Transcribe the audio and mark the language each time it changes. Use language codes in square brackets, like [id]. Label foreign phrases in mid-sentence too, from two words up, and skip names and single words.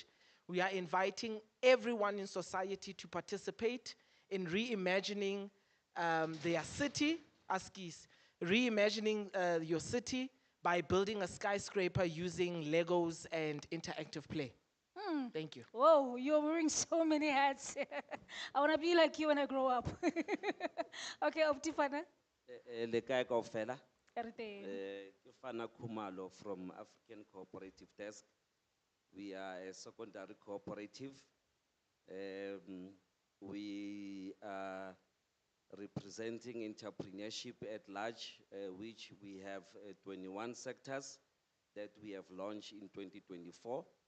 [en] We are inviting everyone in society to participate in reimagining their city, Askis, reimagining your city by building a skyscraper using Legos and interactive play. Thank you. Whoa, you're wearing so many hats. I want to be like you when I grow up. Okay, Optifana. [st] Le kae kaofela? Re teng. [en] Ke Fana Khumalo from African Cooperative Desk. We are a secondary cooperative. We are representing entrepreneurship at large, which we have 21 sectors that we have launched in 2024.